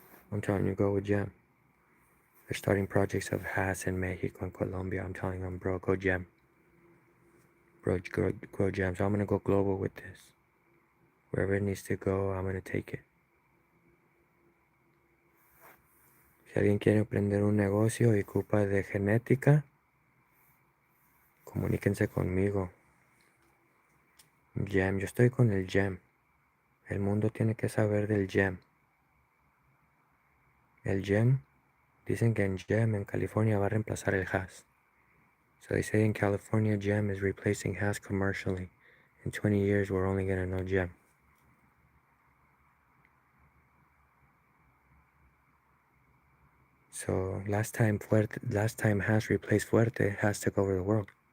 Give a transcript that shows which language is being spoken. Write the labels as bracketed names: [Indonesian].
[English] I'm telling you, go with gem. They're starting projects of Hass in Mexico and Colombia. I'm telling them, bro, go gem. grow jam. So I'm gonna go global with this. Wherever it needs to go, I'm gonna take it. [Spanish] Si alguien quiere emprender un negocio y ocupa de genética, comuníquense conmigo. Jam, yo estoy con el jam. El mundo tiene que saber del jam. El jam, dicen que en jam en California va a reemplazar el hash. [English] So they say in California, jam is replacing hash commercially. In 20 years, we're only gonna know jam. So last time hash replaced fuerte, hash took over the world.